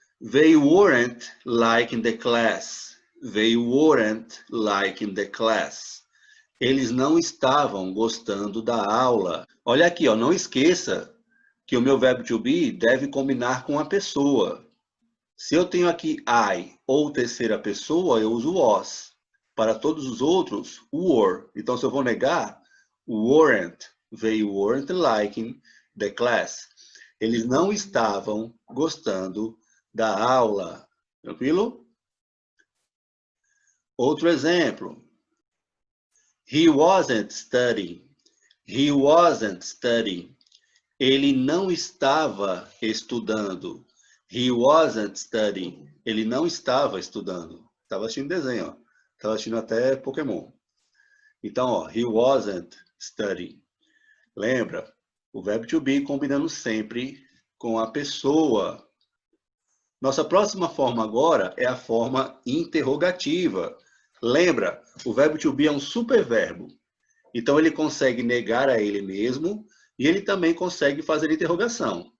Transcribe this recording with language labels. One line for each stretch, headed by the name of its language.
English: They weren't liking the class. They weren't liking the class.
Portuguese: Eles não estavam gostando da aula. Olha aqui, ó, não esqueça que o meu verbo to be deve combinar com a pessoa. Se eu tenho aqui I ou terceira pessoa, eu uso was. Para todos os outros, were. Então, se eu vou negar, weren't.
English: They weren't liking the class.
Portuguese: Eles não estavam gostando da aula. Tranquilo? Outro exemplo.
English: He wasn't studying. He wasn't studying.
Portuguese: Ele não estava estudando.
English: He wasn't studying.
Portuguese: Ele não estava estudando. Estava assistindo desenho, ó. Estava assistindo até Pokémon. Então, ó,
English: he wasn't studying.
Portuguese: Lembra? O verbo to be combinando sempre com a pessoa. Nossa próxima forma agora é a forma interrogativa. Lembra? O verbo to be é um superverbo. Então, ele consegue negar a ele mesmo e ele também consegue fazer interrogação.